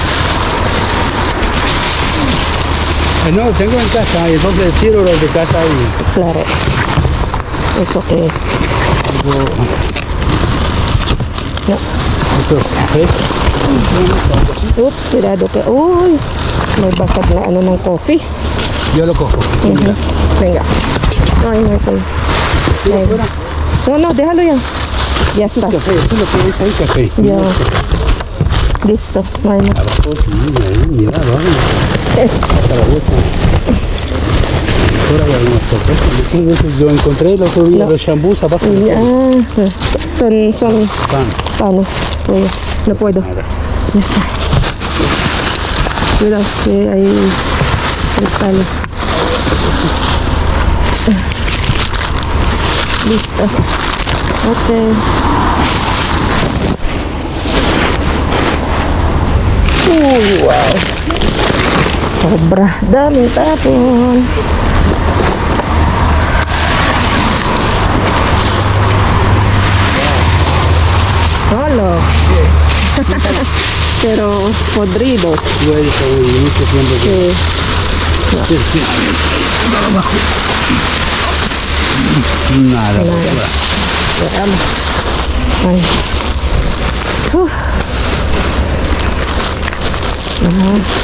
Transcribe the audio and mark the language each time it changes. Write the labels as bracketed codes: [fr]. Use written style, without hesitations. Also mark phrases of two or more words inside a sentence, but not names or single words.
[es] No, tengo en casa y entonces tiro los de casa y Claro. Eso que es. algo. No. Esto es Ups, cuidado que. [tl] Uy, may basag na ano ng coffee. [es] Yo lo cojo. Ujú. Venga. Ay, no, Tira fuera. no, déjalo ya. Ya está. Café, eso es lo que es ahí, café. Ya. Listo. Ay, no. Abajo, sí, ahí, mira, abajo. Hasta la bolsa. Ahora hay algunas sorpresas. Muchas veces yo encontré el otro día No. los shampoos abajo. Ya. Son Pan. panos. Oye, no puedo. Nada. Ya está. Cuidado que hay cristales. Listo. Ok. Uy, wow. [tl] Sobra. Daming tapon. [es] Hola. Pero podridos. Güey, está muy mucho tiempo. Sí. Sí, sí. Abajo. Nada, nada. Veamos. Ay. Uf. Ajá.